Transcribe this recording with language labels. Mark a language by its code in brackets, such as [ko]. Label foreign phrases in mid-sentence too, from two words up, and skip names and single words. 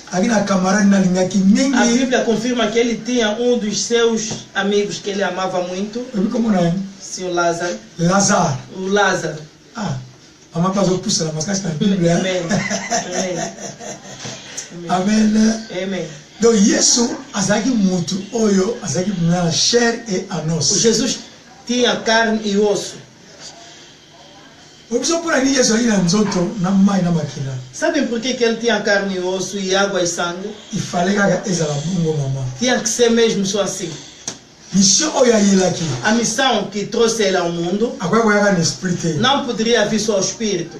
[pt] A Bíblia confirma que ele tinha um dos seus amigos que ele amava muito. Senhor Lázaro. O Lázaro. Amen. Amém. [ln] Donc Yesu azaki mutu oyo azaki na [fr] chair et en os. [pt] Jesus tinha carne e osso. Sabem por que ele tinha carne e osso e água e sangue? Tinha que ser mesmo só assim. A missão que trouxe ele ao mundo não poderia vir só ao Espírito.